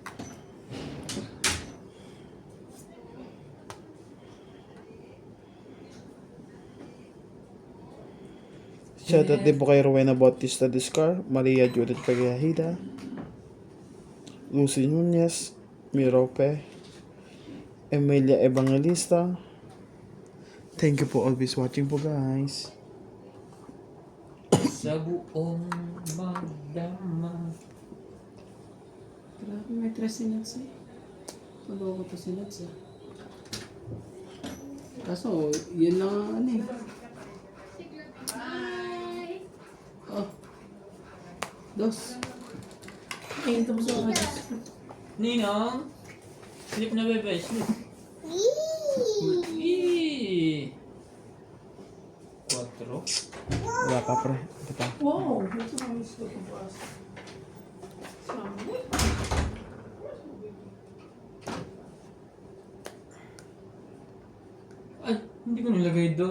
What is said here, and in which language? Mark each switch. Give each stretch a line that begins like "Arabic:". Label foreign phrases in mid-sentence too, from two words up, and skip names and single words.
Filipino: Shoutout din po kay Rowena Bautista Discar, Maria Judith Pagahida, Lucy Nunez, Mirope, Emilia Evangelista.
English: Thank you po always watching po guys.
Filipino: Sa buong magdamag. Grabe, may tres si Nats eh. Maloko to si Nats ah. Kaso, yun lang ang ano eh. Oh. Dos. Ay, ito mo sa mga dos. Ninong!
English: Sleep na bebe, sleep.
Filipino: Eee! 4. Wala pa pre. Ito pa. Wow! Ito ang gusto ko ba? Ay, hindi ko nilagay doon.